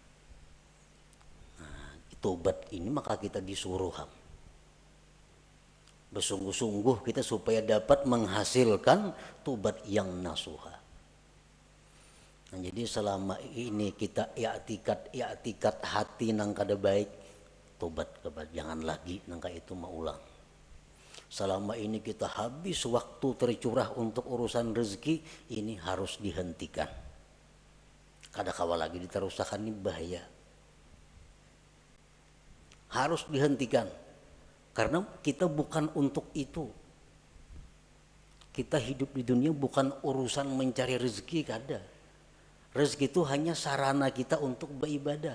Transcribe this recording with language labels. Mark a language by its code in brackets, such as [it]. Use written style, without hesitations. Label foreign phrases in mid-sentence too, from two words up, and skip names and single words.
[id] Nah, tubat ini maka kita disuruh bersungguh-sungguh kita supaya dapat menghasilkan tubat yang nasuha. Nah, jadi selama ini kita i'tikat hati [bjn] nang kada baik, [id] tobat kepada jangan lagi [bjn] nangka itu maulang. [id] Selama ini kita habis waktu tercurah untuk urusan rezeki, ini harus dihentikan. [bjn] Kada kawa lagi diterusakan ini bahaya. [id] Harus dihentikan. Karena kita bukan untuk itu. Kita hidup di dunia bukan urusan mencari rezeki, kada. Rezeki itu hanya sarana kita untuk beribadah.